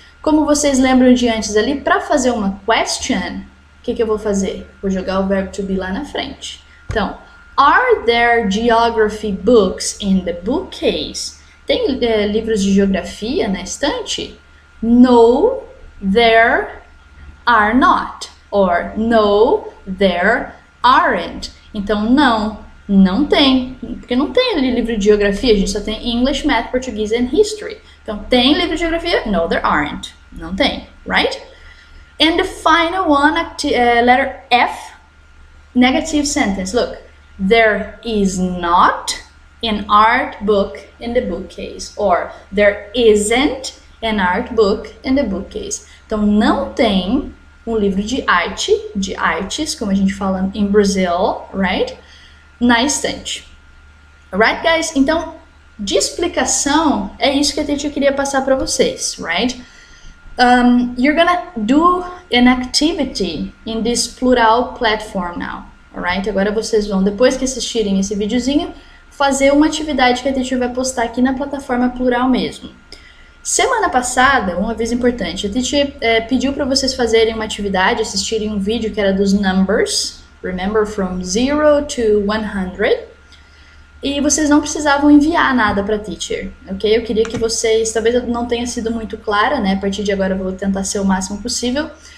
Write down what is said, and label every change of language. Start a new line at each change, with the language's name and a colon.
Portuguese: Como vocês lembram de antes ali, para fazer uma question, o que eu vou fazer? Vou jogar o verbo to be lá na frente.
English: Então, are there geography books in the bookcase?
Portuguese: Tem livros de geografia na estante?
English: No, there are not. Or no, there aren't.
Portuguese: Então, não tem. Porque não tem ali livro de geografia, a gente só tem
English: English, Math, Portuguese and History.
Portuguese: Então, tem livro de geografia?
English: No, there aren't.
Portuguese: Não tem,
English: right? And the final one, letter F, negative sentence. Look, there is not an art book in the bookcase. Or, there isn't an art book in the bookcase.
Portuguese: Então, não tem um livro de arte, de artes, como a gente fala em Brazil, right? Na estante.
English: Alright, guys?
Portuguese: Então, de explicação, é isso que a teacher queria passar para vocês, right?
English: You're gonna do an activity in this plural platform now, alright?
Portuguese: Agora vocês vão, depois que assistirem esse videozinho, fazer uma atividade que a teacher vai postar aqui na plataforma plural mesmo. Semana passada, um aviso importante, a teacher pediu para vocês fazerem uma atividade, assistirem um vídeo que era dos numbers,
English: remember, from 0 to 100,
Portuguese: e vocês não precisavam enviar nada para a teacher, ok? Eu queria que vocês, talvez eu não tenha sido muito clara, né? A partir de agora eu vou tentar ser o máximo possível.